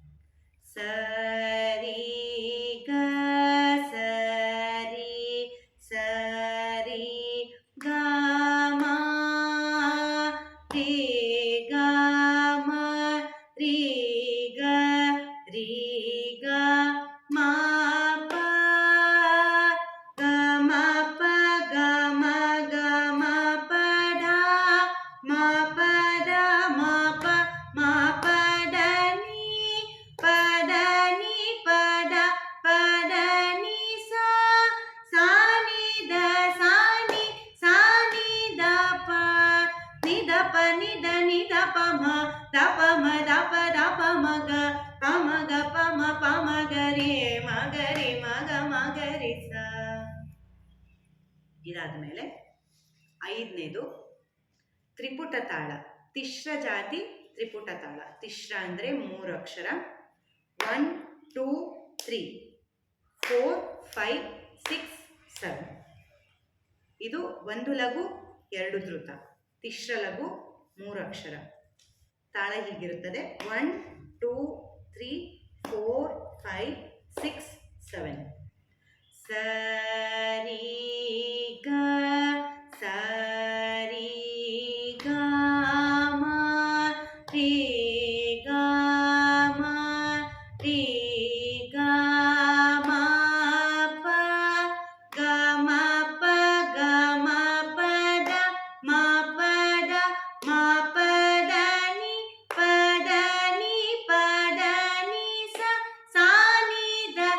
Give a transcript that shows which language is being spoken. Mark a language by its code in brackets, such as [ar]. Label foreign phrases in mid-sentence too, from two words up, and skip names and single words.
[kn] ಸರಿ ಗ ಸರಿ ಸರಿ ಗ ಮ ರೇ ಗ ಮ ರೇ ಗ ರೇ ಗ ಮ ಪ ಗ ಮ ಪ ಗ ಮ ಗ ಮ ಪ ಡ ಮ ಪ ಡ ಮ ಪ ಮ ಪ ಡ ನೀ ಪ ಡ ನೀ ಪ ಡ ಪ ಡ ನೀ ಸಾ ಸಾ ನೀ ದ ಸಾ ನೀ ದ ಪ ನಿ ದ ಪ ನಿ ದ ಪ ಮ ದ ಪ ಮ ದ ಪ ಮ ಗ ಪ ಮ ಗ ಪ ಮ ಗ ರೇ ಮ ಗ ರೇ ಮ ಗ ರೇ ಸ. ಇದಾದ್ಮೇಲೆ ಐದನೇದು ತ್ರಿಪುಟ ತಾಳ. ತಿಶ್ರ ಜಾತಿ ತ್ರಿಪುಟ ತಾಳ. ತಿಶ್ರ ಅಂದರೆ 3 ಅಕ್ಷರ. 1 2 3 4 5 6 7. ಇದು ಒಂದು ಲಘು 2 ಧೃತ. ತಿಶ್ರ ಲಘು 3 ಅಕ್ಷರ. ತಾಳ ಹೀಗಿರುತ್ತದೆ: 1 2 3 4 5 6 7. ಸರಿ ಗ ಸರಿ ಗ ಮ ರೇ ಗ ಮ ರೇ ಗ ಮ ಪ ಗ ಮ ಪ ಗ ಮ ಪ ಡ ಮ ಪ ಡ ಮ ಪ ಡ ನೀ ಪ ಡ ನೀ ಪ ಡ ನೀ ಸಾ ನೀ ದ